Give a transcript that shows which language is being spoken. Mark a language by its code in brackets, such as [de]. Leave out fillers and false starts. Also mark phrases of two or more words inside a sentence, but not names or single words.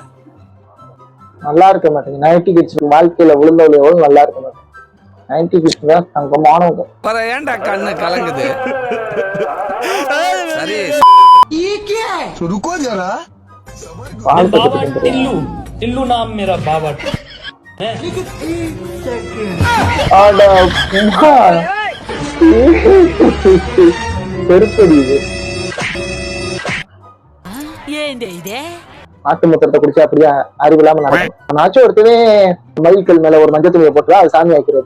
[ta] நல்லா இருக்க மாட்டேங்க. 90 கிட்ஸ் வாழ்க்கையில விழுந்தவளை எவ்வளவு நல்லா இருக்க மாட்டேங்க. 90 கிட்ஸ் தான் தங்கமானவங்க. ஏன்டா கண்ணு கலங்குது? சரி பால் கட்டு [hi] टिल्लू टिल्लू नाम मेरा बाबा [ta] ஆடா புகா. செருப்படி இது. ஆட்டு மூத்திரத்தை குடிச்சா அப்படியே அறிவு இல்லாம நடக்கும். நாச்சும் ஒருத்தவே மயில்கள் மேல ஒரு மஞ்சள் துணியை போட்டு அது சாமி ஆக்கிறது.